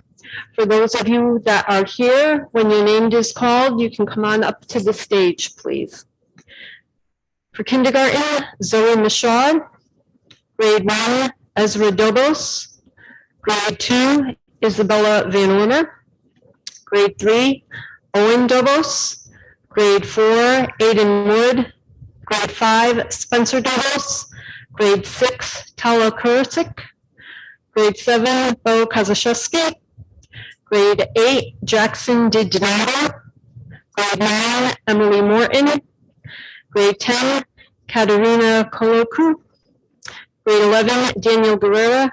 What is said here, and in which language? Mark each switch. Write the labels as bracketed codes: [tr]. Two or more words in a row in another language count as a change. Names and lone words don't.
[en] For those of you that are here, when your name is called, you can come on up to the stage, please. For kindergarten, Zoe Michaud. Grade 1, Ezra Dobos. Grade 2, Isabella Van Ormer. Grade 3, Owen Dobos. Grade 4, Aiden Wood. Grade 5, Spencer Dobos. Grade 6, Tala Kursic. Grade 7, Bo Kazashevsky. Grade 8, Jackson DiDonato. Grade 9, Emily Morton. Grade 10, Katerina Koloku. Grade 11, Daniel Guerrera.